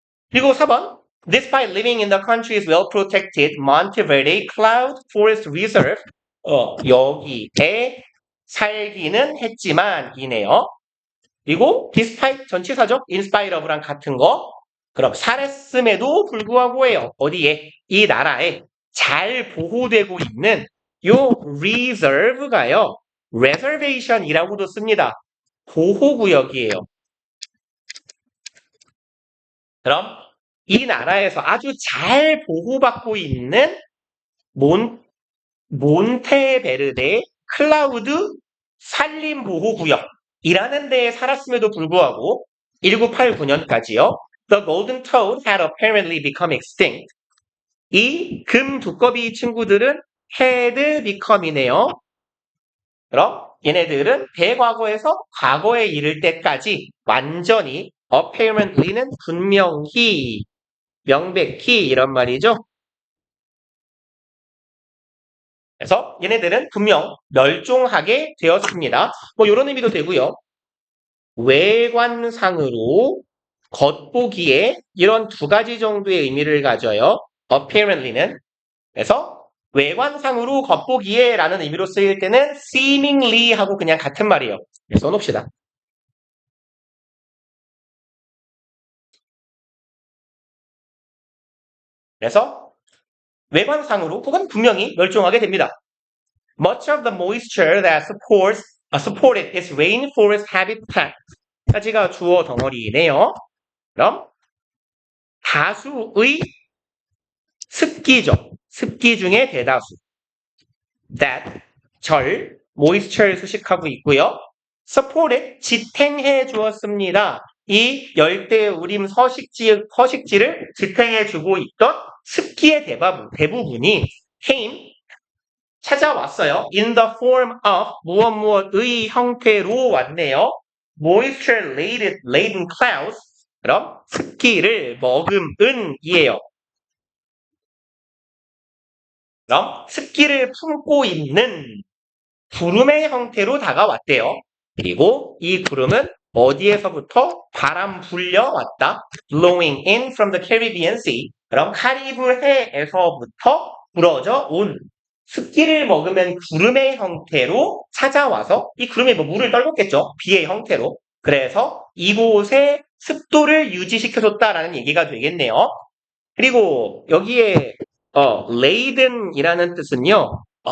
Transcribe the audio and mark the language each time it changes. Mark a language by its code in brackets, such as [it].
[en] 그리고 4번 Despite living in the country's well-protected Monteverde Cloud Forest Reserve [ko] 여기에 살기는 했지만 이네요. 그리고 despite 전치사죠. [en] in spite of [ko] 랑 같은 거. 그럼 살았음에도 불구하고예요. 어디에? 이 나라에 잘 보호되고 있는 요 reserve가요. reservation이라고도 씁니다. 보호구역이에요. 그럼 이 나라에서 아주 잘 보호받고 있는 몬테베르데 클라우드 산림보호구역이라는 데에 살았음에도 불구하고 1989년까지요. [en] The golden toad had apparently become extinct. [ko] 이 금 두꺼비 친구들은 had become이네요. 그럼 얘네들은 대과거에서 과거에 이를 때까지 완전히 apparently는 분명히 명백히 이런 말이죠. 그래서 얘네들은 분명 멸종하게 되었습니다. 뭐 이런 의미도 되고요. 외관상으로 겉보기에 이런 두 가지 정도의 의미를 가져요. apparently는. 그래서 외관상으로 겉보기에 라는 의미로 쓰일 때는 seemingly 하고 그냥 같은 말이에요. 써놓읍시다. 그래서 외관상으로 혹은 분명히 멸종하게 됩니다. [en] Much of the moisture that supported its rainforest habitat [ko] 까지가 주어 덩어리이네요. 그럼 다수의 습기죠. 습기 중에 대다수. That moisture 수식하고 있고요. supported 지탱해 주었습니다. 이 열대우림 서식지를 지탱해 주고 있던 습기의 대부분이 came 찾아왔어요. [en] In the form of [ko] 무엇의 형태로 왔네요. [en] Moisture laden clouds. [ko] 그럼 습기를 머금은 이에요. 그럼 습기를 품고 있는 구름의 형태로 다가왔대요. 그리고 이 구름은 어디에서부터 바람 불려왔다. [en] Blowing in from the Caribbean Sea. [ko] 그럼 카리브해에서부터 불어져 온 습기를 먹으면 구름의 형태로 찾아와서 이 구름에 뭐 물을 떨궜겠죠. 비의 형태로. 그래서 이곳의 습도를 유지시켜줬다라는 얘기가 되겠네요. 그리고 여기에 laden이라는 뜻은요.